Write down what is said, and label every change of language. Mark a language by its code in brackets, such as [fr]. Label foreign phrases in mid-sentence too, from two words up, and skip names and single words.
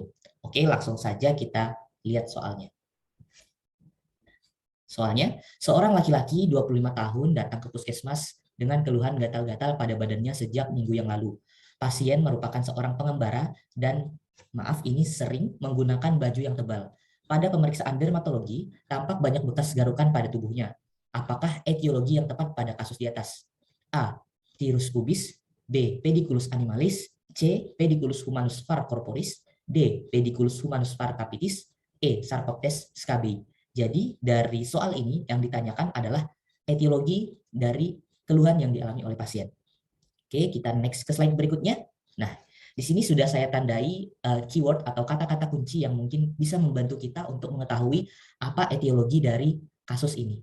[id] Oke, langsung saja kita lihat soalnya. Soalnya, seorang laki-laki 25 tahun datang ke puskesmas dengan keluhan gatal-gatal pada badannya sejak minggu yang lalu. Pasien merupakan seorang pengembara dan ini sering menggunakan baju yang tebal. Pada pemeriksaan dermatologi, tampak banyak bekas garukan pada tubuhnya. Apakah etiologi yang tepat pada kasus di atas? A. Tirus pubis. B. Pediculus animalis. C. Pediculus humanus var corporis. D. Pediculus humanus var capitis. E. Sarcoptes scabiei. Jadi dari soal ini yang ditanyakan adalah etiologi dari keluhan yang dialami oleh pasien. Oke, kita next ke slide berikutnya. Nah, di sini sudah saya tandai keyword atau kata-kata kunci yang mungkin bisa membantu kita untuk mengetahui apa etiologi dari kasus ini.